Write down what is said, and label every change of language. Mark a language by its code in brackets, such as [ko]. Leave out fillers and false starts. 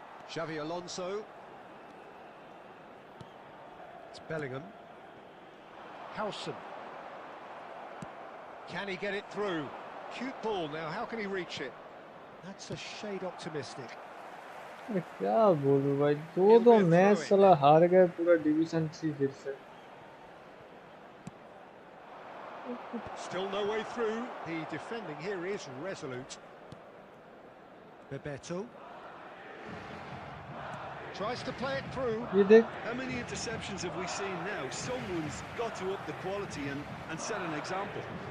[en] Xavi Alonso. It's Bellingham. Howson. Can he get it through? Cute ball now, how can he reach it? That's a shade optimistic. [hi] अरे क्या बोलूं भाई दो match साला हार गए पूरा डिवीजन 3 फिर से [en] Still no way through. The defending here is resolute. Bebeto tries to play it through. [hi] ये देख [en] How many interceptions have we seen now? Someone's got to up the quality and set an example.